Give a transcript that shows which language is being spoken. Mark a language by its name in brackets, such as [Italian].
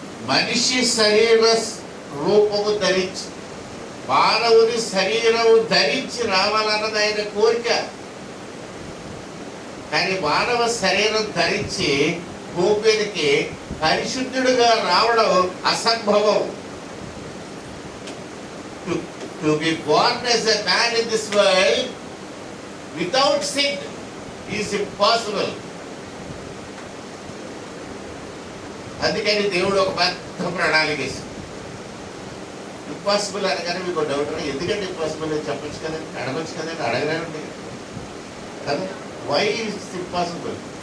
[Telugu] మనిషి శరీర రూపము ధరించి, మానవుని శరీరము ధరించి రావాలన్నది ఆయన కోరిక. కానీ మానవ శరీరం ధరించి భూమి మీదకి పరిశుద్ధుడుగా రావడం అసంభవం. [English] To be born as a man in this world without sin is impossible. [Telugu] అందుకని దేవుడు ఒక పెద్ద ప్రణాళిక వేసింది. ఇంపాసిబుల్ అనగానే మీకు డౌట్, ఎందుకంటే ఇంపాసిబుల్ అని చెప్పచ్చు కదండి, అడగచ్చు కదండి, అడగలేండి కదా. [English] Why it's impossible?